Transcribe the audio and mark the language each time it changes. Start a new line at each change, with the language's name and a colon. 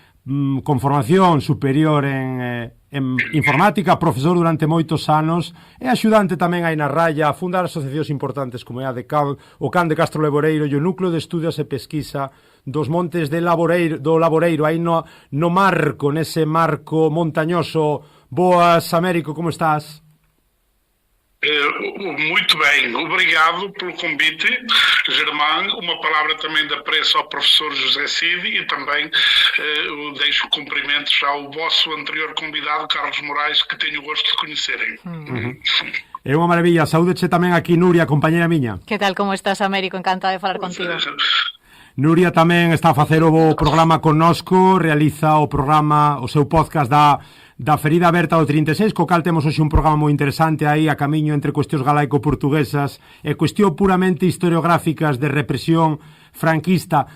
Galician: con formación superior en informática, profesor durante moitos anos e axudante tamén aí na raya a fundar asociacións importantes como é a o CAN de Castro Laboreiro e o Núcleo de Estudios e Pesquisa dos Montes do Laboreiro, aí no marco, nese marco montañoso. Boas, Américo, como estás?
Portuguese: Muito bem, obrigado pelo convite, Germán. Uma palavra também de apreço ao professor José Cid e também deixo cumprimentos ao vosso anterior convidado, Carlos Moraes, que tenho o gosto de conhecerem.
Galician: É unha maravilla, saúdeche tamén aquí Nuria, compañera miña. Que tal, como estás, Américo? Encantada de falar contigo. Nuria tamén está a facer o programa connosco, realiza o seu podcast da Ferida Aberta do 36, co cal temos hoxe un programa moi interesante aí a camiño entre cuestións galaico-portuguesas e cuestións puramente historiográficas de represión franquista.